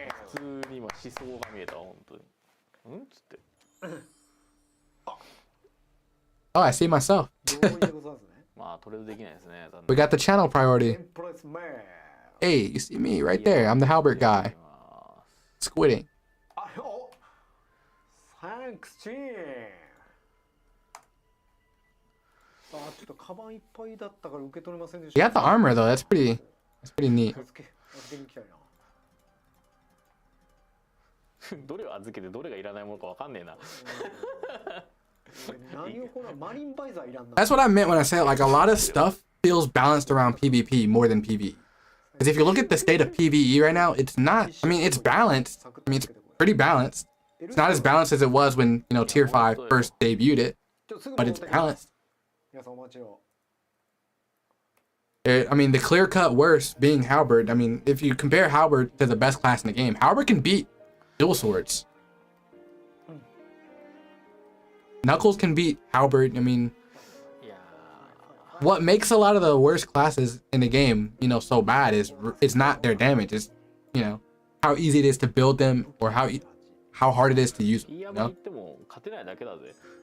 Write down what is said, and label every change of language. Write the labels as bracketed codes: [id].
[ja] 普通に今思想が見えた本当に。うんつって。 [en] Oh, I see myself. [ja] まあトレードできないですね。 [en] We got the channel priority. Hey, you see me right there. I'm the Halbert guy. Squidding. [ja] サンクスチーンあちょっとカバンいっぱいだったから受け取れませんでし [en] You [ja] た [en] got the armor though. That's pretty neat. [ja] 預けに来たいなどれを預けてどれがいらないものかわかんねえな。何をほらマリンバイザーいらんな [en] That's what I meant when I said like a lot of stuff feels balanced around PvP more than PvE. Because if you look at the state of PvE right now, it's not. I mean, it's balanced. I mean, it's pretty balanced. It's not as balanced as it was when Tier 5 first debuted it, but it's balanced. [ja] 皆さんお待ちを [en] I mean, the clear-cut worst being Halberd. I mean, if you compare Halberd to the best class in the game, Halberd can beat Dual Swords. Knuckles can beat Halberd. I mean, what makes a lot of the worst classes in the game, so bad is it's not their damage. It's, how easy it is to build them or how hard it is to use them. [ja] いやまあ言っても勝てないだけだぜ。